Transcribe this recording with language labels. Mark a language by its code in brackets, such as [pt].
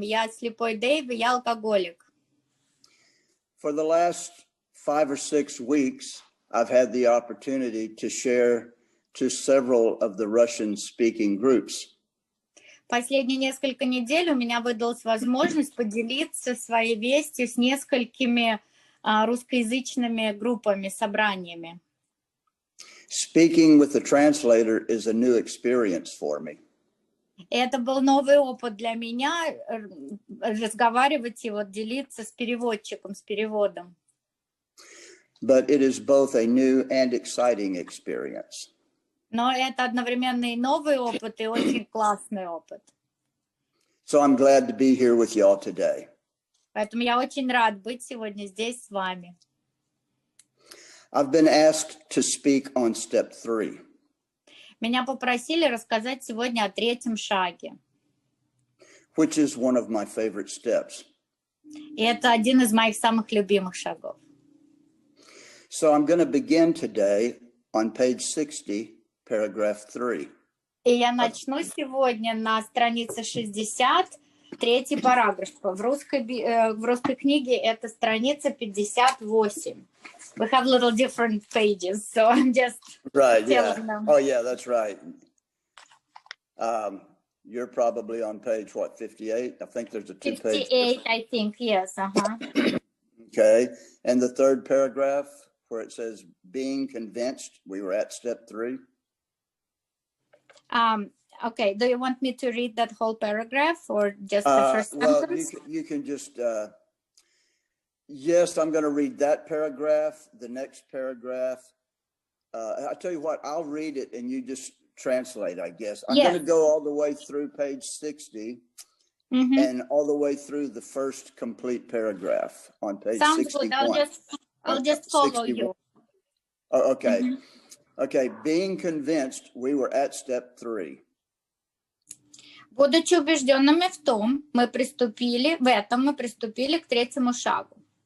[ru] Я слепой Дэйв, и я алкоголик. [en] For the last 5 or 6 weeks, I've had the opportunity to share to several of the Russian-speaking groups. [ru] Последние несколько недель у меня выдалась возможность поделиться своей вестью с несколькими русскоязычными группами, собраниями. [en] Speaking with the translator is a new experience for me. [ru] Это был новый опыт для меня, разговаривать и вот делиться с переводчиком, с переводом. [en] But it is both a new and exciting experience. [ru] Но это одновременно и новый опыт, и очень классный опыт. [en] So I'm glad to be here with y'all today. [ru] Поэтому я очень рад быть сегодня здесь с вами. [en] I've been asked to speak on step 3. [ru] Меня попросили рассказать сегодня о третьем шаге. [en] Which is one of my favorite steps. [ru] И это один из моих самых любимых шагов. [en] So I'm going to begin today on page 60, paragraph 3. [ru] И я начну сегодня на странице 60, третий параграф. В русской книге это страница 58. [en] We have little different pages, so I'm just telling them. Oh, yeah, that's right. You're probably on page, what, 58? I think there's a 2-page. 58, I think, yes. Okay, and the third paragraph where it says, being convinced, we were at step 3. Okay, do you want me to read that whole paragraph or just the first sentence? Well, you can just, yes, I'm going to read that paragraph, the next paragraph. I tell you what, I'll read it and you just translate, I guess. I'm going to go all the way through page 60 and all the way through the first complete paragraph on page 61. Sounds good. I'll just follow 61. You. Oh, okay. Okay, being convinced, we were at step 3. [ru] Будучи убежденными в том, мы приступили к третьему шагу.